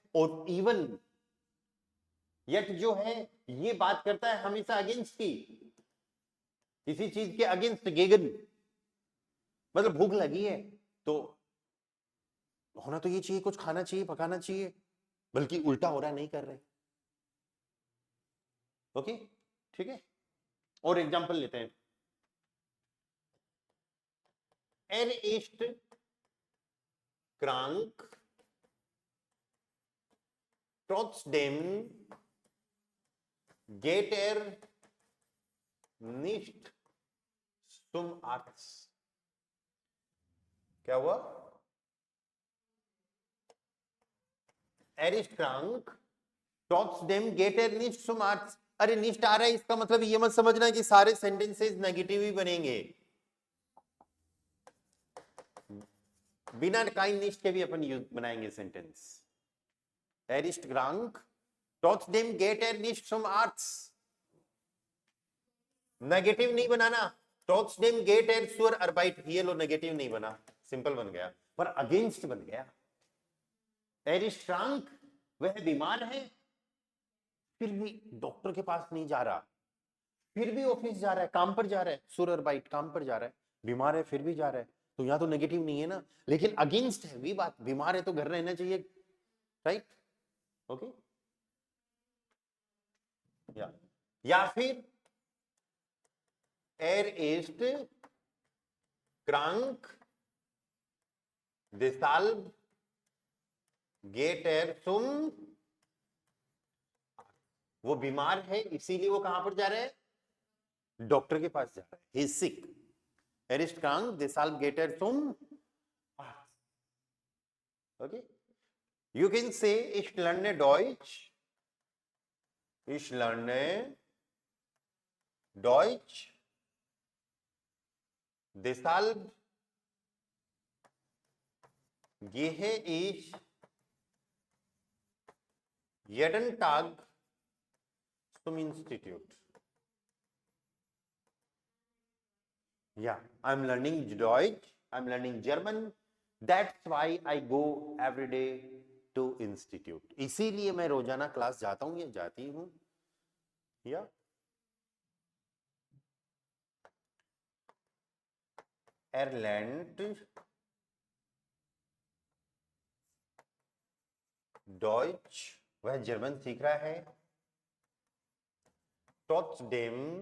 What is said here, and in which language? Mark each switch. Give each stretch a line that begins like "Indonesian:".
Hindi: और even yet जो है ये बात करता है हमेशा अगेंस्ट की, किसी चीज के अगेंस्ट, गेगन, मतलब भूख लगी है तो होना तो ये चाहिए, कुछ खाना चाहिए, पकाना चाहिए, बल्कि उल्टा हो रहा है, नहीं कर रहे। ओके, ठीक है। और एग्जांपल लेते हैं,
German: Er ist krank, trotzdem geht er nicht zum Arzt.
Hindi: क्या हुआ,
German: Er ist krank, trotzdem geht er nicht zum Arzt.
Hindi: अरे निष्ट आ रहा है, इसका मतलब ये मत समझना कि सारे सेंटेंसेस नेगेटिव ही बनेंगे, बिना काइन निष्ट के भी अपन यूज बनाएंगे sentence.
German: Er ist krank, ट्रॉट्सडेम गेट er nicht zum Arzt।
Hindi: Negative नहीं बनाना,
German: ट्रॉट्सडेम गेट er zur Arbeit,
Hindi: ये लो नेगेटिव नहीं बना, सिंपल बन गया, पर अगेंस्ट बन गया।
German: er ist krank,
Hindi: वह बीमार है, फिर भी डॉक्टर के पास नहीं जा रहा, फिर भी ऑफिस जा रहा है, काम पर जा रहा है,
German: zur Arbeit
Hindi: काम पर जा रहा है, बीमार है फिर भी जा रहा है, तो यहां तो नेगेटिव नहीं है ना, लेकिन अगेंस्ट है भी बात, बीमार है तो घर रहना चाहिए, राइट, ओके। या फिर
German: er ist krank, deshalb geht er zum,
Hindi: वो बीमार है इसीलिए वो कहां पर जा रहा है, डॉक्टर के पास जा रहा है,
English: he is sick,
German: er ist krank, deshalb geht er zum Arzt,
Hindi: okay।
English: You can say
German: ich lerne Deutsch, ich lerne Deutsch, deshalb gehe ich jeden Tag zum Institut।
English: Yeah, I'm learning Deutsch, I'm learning German, that's why I go every day to institute।
Hindi: इसीलिए मैं रोजाना class जाता हूं या जाती हूं, या
German: lernt Deutsch,
Hindi: वह जर्मन सीख रहा है, trotzdem